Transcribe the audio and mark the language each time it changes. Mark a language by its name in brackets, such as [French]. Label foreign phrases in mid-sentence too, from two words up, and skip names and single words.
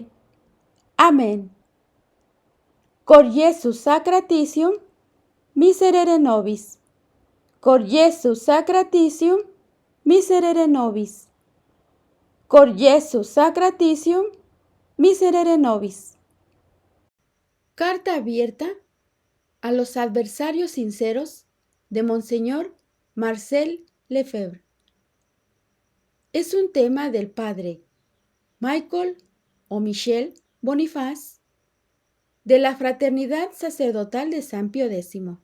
[Spanish] Amén. [Latin] Cor Iesu sacratitium, miserere nobis. Cor Iesu sacratitium, miserere nobis. Cor Iesu sacratitium, miserere nobis. [Spanish] Carta abierta a los adversarios sinceros de Monseñor Marcel Lefebvre. Es un tema del padre Michael o Michel Boniface de la Fraternidad Sacerdotal de San Pío X.